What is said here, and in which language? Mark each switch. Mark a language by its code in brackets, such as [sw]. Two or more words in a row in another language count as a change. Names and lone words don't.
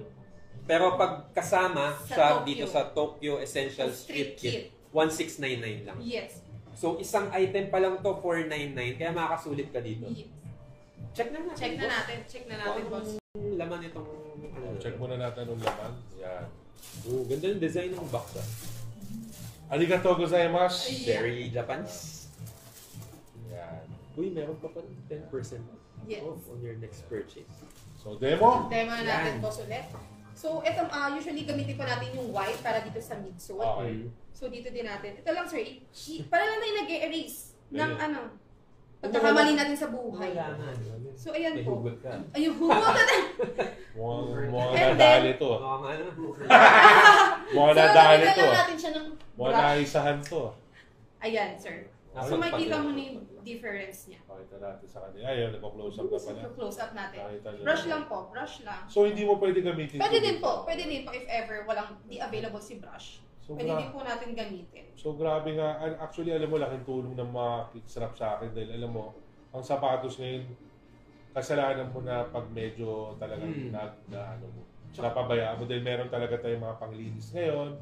[tl] Pero pag kasama siya dito sa Tokyo Essential Street Kit, 1699 lang. Yes. So, isang item pa lang to, 499, kaya makakasulit ka dito. Yes. Check na natin. Check na natin, boss. Laman itong... Check muna natin yung laman. Yan. Ganda yung design ng box. [ja] ありがとうございます. [en] Very Japanese. [tl] Yan. Uy, meron pa pa 10% [en] off on your next purchase. [tl] So, demo? Demo na natin, boss, ulit. So, ito, usually gamitin pa natin yung white para dito sa midsole. Okay. So, dito din natin. Ito lang, sir. Para lang tayo nag-erase ng pagkakamali natin sa buhay. So, ayan po. Ayun, hugot natin. Mukhang nadali to. Mukhang nadali to. natin siya ng mukhang naisahan to. Ayan, sir. So, makikita mo na yung difference niya. Pakita natin sa kanila. Ayun, nagpo-close up na pala. [en] Close up [tl] natin. Brush lang po. Brush lang. So, hindi mo pwede gamitin. Pwede din po. Pwede din po [en] if ever [tl] di available si brush. So, pwede din po natin gamitin. So, grabe nga. Actually, alam mo, laking tulong ng mga Kicks Wrap sa akin dahil alam mo, ang sapatos ngayon, kasalanan mo na pag medyo talagang napabayaan mo dahil meron talaga tayong mga panglinis ngayon.